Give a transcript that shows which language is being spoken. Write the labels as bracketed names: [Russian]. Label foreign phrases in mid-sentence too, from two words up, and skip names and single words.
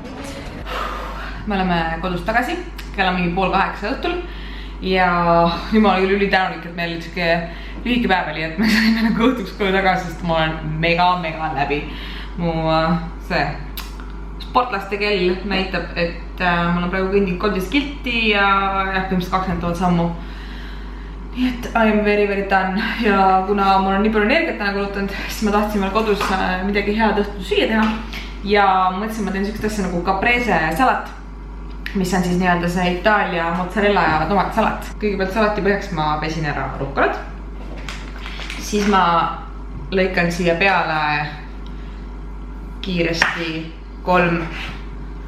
[Estonian] Me oleme kodus tagasi, kell on mingi 7:30 õhtul ja nüüd ma olen küll ülitänulik, et meil lühike päev oli, et me saime nagu õhtuks koju tagasi, sest ma olen mega läbi. Mu see sportlaste kell näitab, et mul on praegu kõndinud 13 kilti ja põhimõtteliselt 20 000 sammu. Nii et [English] I am very done [Estonian] ja kuna mul on nii palju energiat täna kulutanud, siis ma tahtsin veel kodus midagi head õhtul süüa teha ja mõtlesin, ma teen sellist asja nagu caprese salat, mis on siis nii-öelda see Itaalia mozzarella ja tomatsalat. Kõigepealt salati põhjaks ma pesin ära rukolad. Siis ma lõikan siia peale kiiresti 3 tomatit.